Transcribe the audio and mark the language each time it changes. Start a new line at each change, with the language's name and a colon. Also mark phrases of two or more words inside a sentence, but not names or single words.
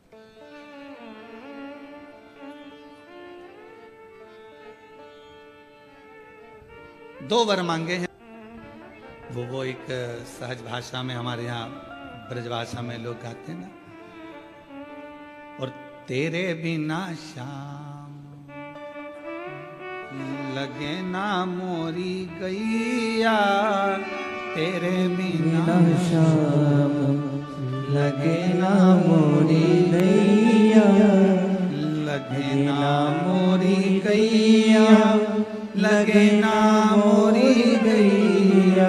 Hindi: दो वर मांगे हैं, वो एक सहज भाषा में, हमारे यहाँ ब्रज भाषा में लोग गाते हैं ना, और
Braj: तेरे बिना शाम लगे ना मोरी गैया, तेरे बिना शाम लगे ना मोरी गैया, लगे ना मोरी गैया, लगे ना मोरी गैया,